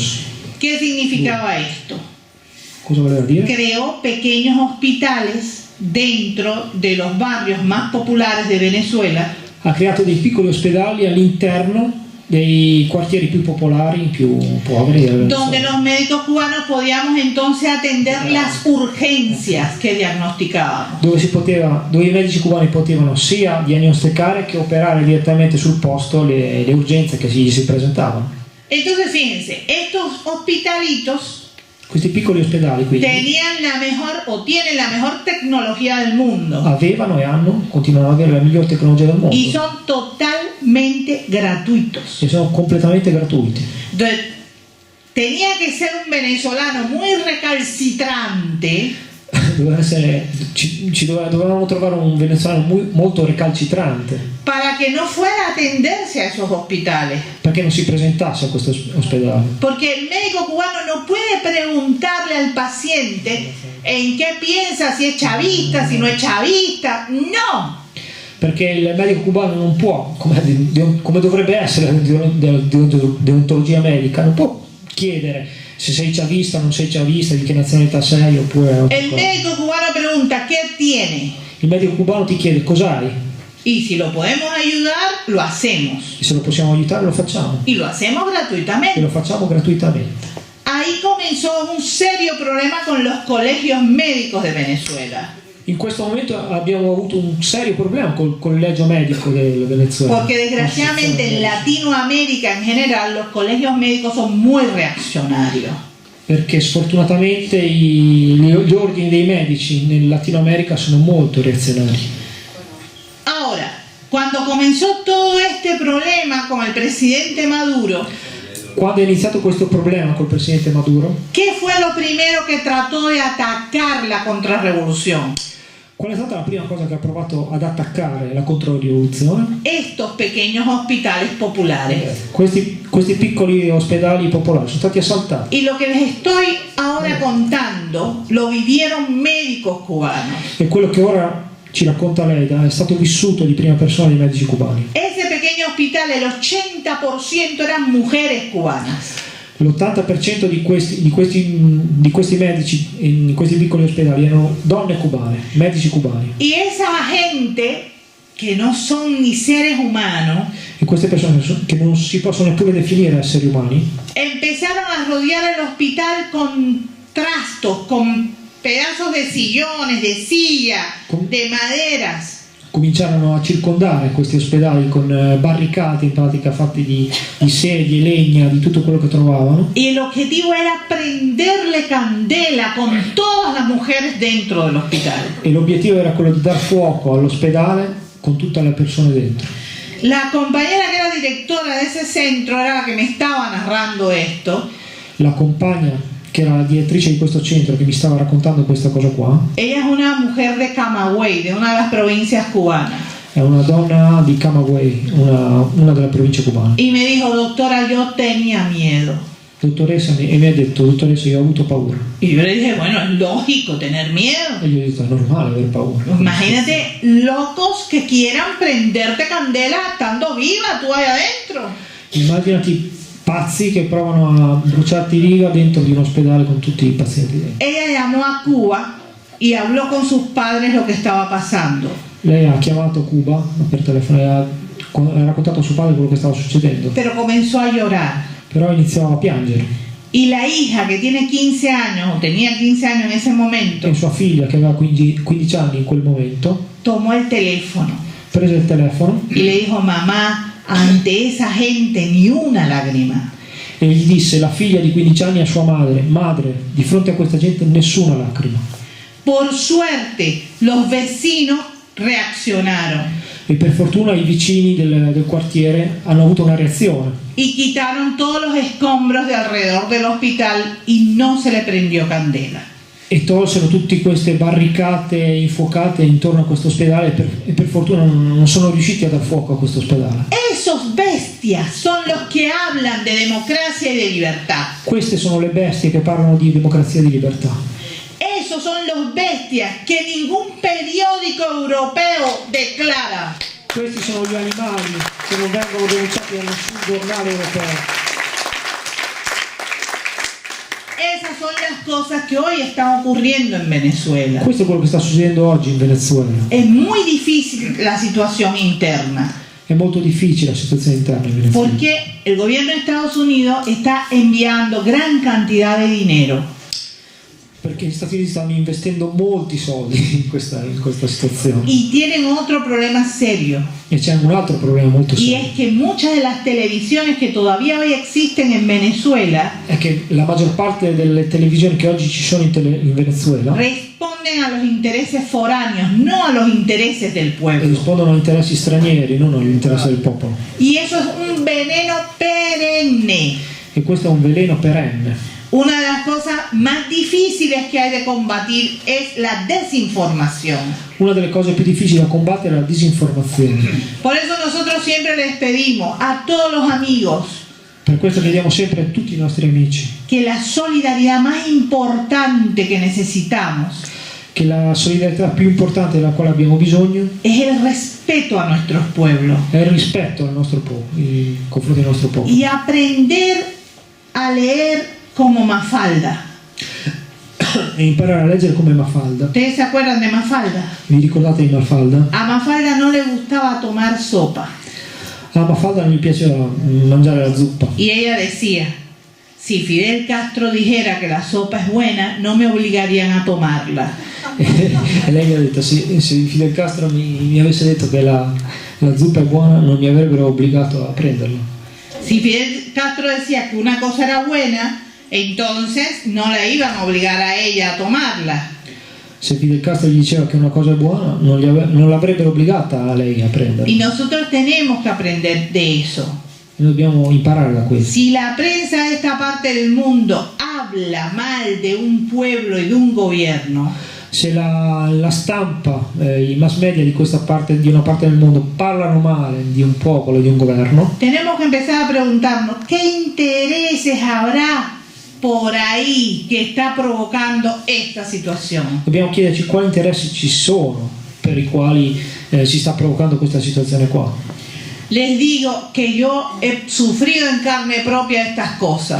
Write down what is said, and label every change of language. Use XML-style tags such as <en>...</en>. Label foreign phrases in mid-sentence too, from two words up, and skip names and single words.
<es>¿Qué significaba esto?</es> <it>Cosa voleva dire?</it> <es>Creó pequeños hospitales dentro de los barrios más populares de Venezuela,</es> <it>Ha creato dei piccoli ospedali all'interno dei quartieri più popolari, più poveri del</it> <es>donde Venezuela, los médicos cubanos podíamos entonces atender las urgencias que diagnosticábamos.</es> <it>dove i medici cubani potevano sia diagnosticare che operare direttamente sul posto le urgenze che si presentavano.</it> <es>Entonces, fíjense, estos hospitalitos</es> <it>Questi piccoli ospedali quindi</it> <es>tenían la mejor o tienen la mejor tecnología del mundo</es> <it>avevano e continuano ad avere la miglior tecnologia del mondo</it> <es>y son totalmente gratuitos.</es> <it>e sono completamente gratuiti.</it> <es>Entonces, tenía que ser un venezolano muy recalcitrante</es> <it>dovevamo trovare un venezuelano molto recalcitrante,</it> <es>para que no fuera a atenderse a esos hospitales.</es> <it>perché non si presentasse a questo ospedale.</it> <es>Porque el médico cubano no puede preguntarle al paciente en qué piensa, si es chavista, si no es chavista. No.</es> <it>Perché il medico cubano non può, come dovrebbe essere la deontologia medica, non può chiedere se sei chavista o non sei chavista, di che nazionalità sei, oppure...</it> <es>El médico cubano pregunta, ¿qué tiene?</es> <it>Il medico cubano ti chiede cos'hai,</it> <es>Y si lo podemos ayudar, lo hacemos.</es> <it>e se lo possiamo aiutare lo facciamo,</it> <es>Y lo hacemos</es> <it>e</it> <es>gratuitamente.</es> <it>lo facciamo gratuitamente.</it> <es>Ahí comenzó un serio problema con los colegios médicos de Venezuela.</es> <it>In questo momento abbiamo avuto un serio problema col collegio medico del Venezuela.</it> <es>Porque desgraciadamente en Latinoamérica en general los colegios médicos son muy reaccionarios.</es> <it>Perché sfortunatamente gli ordini dei medici nel Latino America sono molto reazionari.</it> <es>Ahora, cuando comenzó todo este problema con el presidente Maduro,</es> <it>Quando è iniziato questo problema col presidente Maduro,</it> <es>¿qué fue lo primero que trató de atacar la contrarrevolución?</es> <it>qual è stata la prima cosa che ha provato ad attaccare la controrivoluzione?</it> <es>Estos pequeños hospitales populares.</es> <it>Questi piccoli ospedali popolari sono stati assaltati.</it> <es>Y lo que les estoy ahora contando lo vivieron médicos cubanos.</es> <it>E quello che ora ci racconta lei è stato vissuto di prima persona dai medici cubani.</it> <es>Ese pequeño hospital, el 80% eran mujeres cubanas.</es> <it>L'80% di questi medici in questi piccoli ospedali erano donne cubane, medici cubani.</it> <es>Y esa gente que no son ni seres humanos</es> <it>E queste persone che non si possono neppure definire esseri umani</it> <es>empezaron a rodear el hospital con trastos, con pedazos de sillones, de silla, de maderas.</es> <it>cominciarono a circondare questi ospedali con barricate in pratica fatti di sedie, legna, di tutto quello che trovavano,</it> <es>Y el objetivo era prenderle candela con todas las mujeres dentro del hospital.</es> <it>e l'obiettivo era quello di dar fuoco all'ospedale con tutte le persone dentro.</it> <es>La compañera que era directora de ese centro era la que me estaba narrando esto.</es> <it>La compagna che era la direttrice di questo centro che mi stava raccontando questa cosa qua</it> <es>Ella es una mujer de Camagüey, de una de las provincias cubanas.</es> <it>è una donna di Camagüey, una delle province cubane.</it> <es>Y me dijo, doctora, yo tenía miedo.</es> <it>Dottoressa, e mi ha detto, dottoressa, io ho avuto paura.</it> <es>Y yo le dije, bueno, es lógico tener miedo.</es> <it>E gli ho detto, è normale aver paura.</it> <es>Imagínate locos que quieran prenderte candela estando viva tú ahí adentro.</es> <it>Immaginati pazzi che provano a bruciarti viva dentro di un ospedale con tutti i pazienti dentro.</it> <es>Ella llamó a Cuba y habló con sus padres lo que estaba pasando.</es> <it>Lei ha chiamato Cuba per telefono e ha raccontato a suo padre quello che stava succedendo,</it> <es>Pero comenzó a llorar.</es> <it>però iniziava a piangere.</it> <es>Y la hija que tiene 15 años, o tenía 15 años en ese momento,</es> <it>E sua figlia, che aveva 15 anni in quel momento,</it> <es>tomó el teléfono</es> <it>prese il telefono</it> <es>y le dijo, mamá, ante esa gente ni una lágrima.</es> <it>e gli disse, la figlia di 15 anni a sua madre, di fronte a questa gente nessuna lacrima.</it> <es>Por suerte, los vecinos reaccionaron</es> <it>E per fortuna i vicini del quartiere hanno avuto una reazione</it> <es>y quitaron todos los escombros de alrededor del hospital y no se le prendió candela.</es> <it>e tolsero tutte queste barricate infuocate intorno a questo ospedale e per fortuna non sono riusciti a dar fuoco a questo ospedale.</it> <es>Esos bestias son los que hablan de democracia y de libertad.</es> <it>Queste sono le bestie che parlano di democrazia e di libertà.</it> <es>Esos son los bestias que ningún periódico europeo declara.</es> <it>Questi sono gli animali che non vengono denunciati da nessun giornale europeo.</it> <es>Esas son las cosas que hoy están ocurriendo en Venezuela.</es> <it>Questo è quello che sta succedendo oggi in Venezuela.</it> <es>Es muy difícil la situación interna,</es> <it>È molto difficile la situazione interna in Venezuela.</it> <es>porque el gobierno de Estados Unidos está enviando gran cantidad de dinero.</es> <it>Perché gli Stati Uniti stanno investendo molti soldi in questa situazione.</it> <es>Y tienen otro problema serio,</es> <it>E c'è un altro problema molto</it> <es>y</es> <it>serio.</it> <es>es que muchas de las televisiones que todavía hoy existen en Venezuela</es> <it>È che la maggior parte delle televisioni che oggi ci sono in Venezuela</it> <es>responden a los intereses foráneos, no a los intereses del pueblo.</es> <it>rispondono a interessi stranieri, non agli interessi del popolo.</it> <es>Y eso es un veneno perenne.</es> <it>E questo è un veleno perenne.</it> <es>Una de las cosas más difíciles que hay de combatir es la desinformación.</es> <it>Una delle cose più difficili da combattere è la disinformazione.</it> <es>Por eso nosotros siempre les pedimos a todos los amigos</es> <it>Per questo chiediamo sempre a tutti i nostri amici</it> <es>que la solidaridad más importante que necesitamos</es> <it>che la solidarietà più importante della quale abbiamo bisogno</it> <es>es el respeto a nuestros pueblos</es> <it>è il rispetto al nostro popolo, nei confronti del nostro popolo.</it> <es>y aprender a leer como Mafalda.</es> <it>E imparare a leggere come Mafalda.</it> <es>¿Ustedes se acuerdan de Mafalda?</es> <it>Vi ricordate di Mafalda?</it> <es>A Mafalda no le gustaba tomar sopa</es> <it>A Mafalda non gli piaceva mangiare la zuppa.</it> <es>y ella decía, si Fidel Castro dijera que la sopa es buena, no me obligarían a tomarla.</es> <it>E lei mi ha detto, se Fidel Castro mi avesse detto che la zuppa è buona, non mi avrebbero obbligato a prenderla.</it> <es>Si Fidel Castro decía que una cosa era buena, entonces no la iban a obligar a ella a tomarla.</es> <it>Se Fidel Castro gli diceva che una cosa è buona, non l'avrebbero obbligata a lei a prenderla.</it> <es>Y nosotros tenemos que aprender de eso.</es> <it>Noi dobbiamo imparare da questo.</it> <es>Si la prensa de esta parte del mundo habla mal de un pueblo y de un gobierno,</es> <it>Se la stampa, i mass media di una parte del mondo parlano male di un popolo, di un governo,</it> <es>tenemos que empezar a preguntarnos qué intereses habrá por ahí que está provocando esta situación.</es> <it>dobbiamo chiederci quali interessi ci sono per i quali si sta provocando questa situazione qua.</it> <es>Les digo que yo he sufrido en carne propia estas cosas.</es>